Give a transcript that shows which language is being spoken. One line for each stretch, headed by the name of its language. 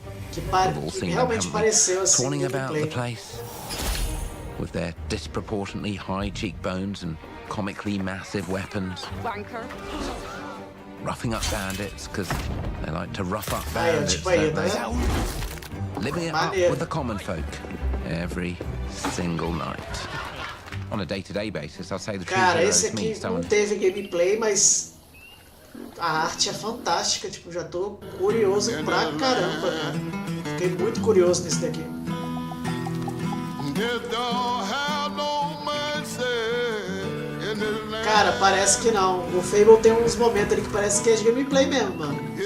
Portuguese: que realmente pareceu assim.
English: Swanning about the place with their disproportionately high cheekbones and comically massive weapons. Wanker. Roughing up bandits because they like to rough up bandits. Don't they? Living it up with the common folk every single night. On a day-to-day basis, I'll say the true hero
Portuguese: esse
English: is me.
Portuguese: aqui não teve gameplay, mas a arte é fantástica. Tipo, já tô curioso pra caramba, cara. Fiquei muito curioso nesse daqui. Cara, parece que não. O Fable tem uns momentos ali que parece que é de gameplay mesmo, mano.